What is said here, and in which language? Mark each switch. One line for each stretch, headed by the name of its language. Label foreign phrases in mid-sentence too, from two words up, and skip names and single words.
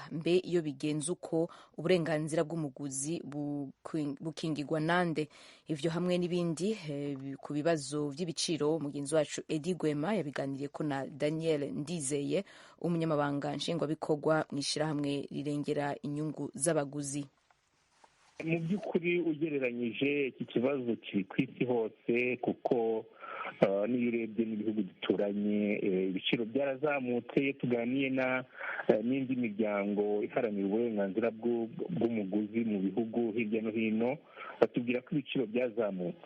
Rundi: Mbe iyo bigenze uko uburenganzira bw'umuguzi bukingirwa nande? Ivyo hamwe n'ibindi ku bibazo vy'ibiciro mugenzi wacu Edi Gwema yabiganiriye ko na Daniel Ndizeye, umunyamabanga nshingwabikorwa mw'ishirahamwe rirengera inyungu z'abaguzi.
Kinyarwanda: Mu by'ukuri ugereranyije iki kibazo kiri ku isi hose, kuko n'iyo urebye n'ibihugu duturanye ibiciro byarazamutse. Iyo tuganiye n'indi miryango iharanira uburenganzira bw'umuguzi mu bihugu hirya no hino, batubwira ko ibiciro byazamutse.